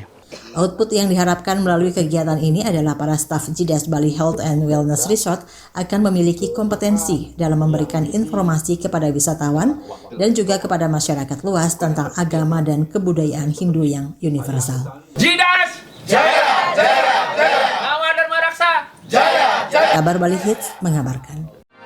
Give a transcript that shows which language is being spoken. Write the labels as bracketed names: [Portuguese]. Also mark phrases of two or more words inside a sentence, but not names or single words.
[Indonesian] Output yang diharapkan melalui kegiatan ini adalah para staf JIDAS Bali Health and Wellness Resort akan memiliki kompetensi dalam memberikan informasi kepada wisatawan dan juga kepada masyarakat luas tentang agama dan kebudayaan Hindu yang universal. JIDAS Jaya, Jaya, Jaya. Nawadharma Raksa Jaya, Jaya. Kabar Bali Hits mengabarkan.